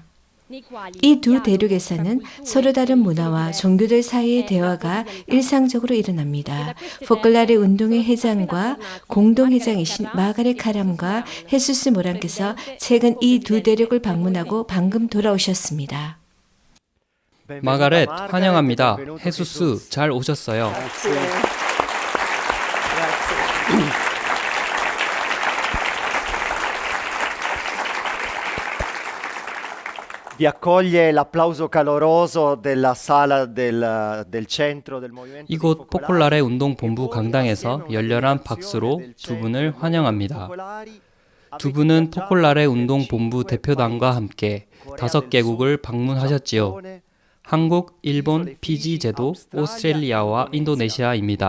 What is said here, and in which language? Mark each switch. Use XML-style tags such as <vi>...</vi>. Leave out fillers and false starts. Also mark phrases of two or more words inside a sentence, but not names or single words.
<ko>이 두 대륙에서는 서로 다른 문화와 종교들 사이의 대화가 일상적으로 일어납니다. 포클라레 운동의 회장과 공동회장이신 마가렛 카람과 헤수스 모란께서 최근 이 두 대륙을 방문하고 방금 돌아오셨습니다. 마가렛 환영합니다. 헤수스 잘 오셨어요.</ko> <it>Vi accoglie l'applauso caloroso della sala del centro del movimento.</it> <ko>이곳 포콜라레 운동 본부 강당에서 열렬한 박수로 두 분을 환영합니다. 두 분은 포콜라레 운동 본부 대표단과 함께 5개국을 방문하셨지요. 한국, 일본, 피지 제도, 오스트레일리아와 인도네시아입니다.</ko>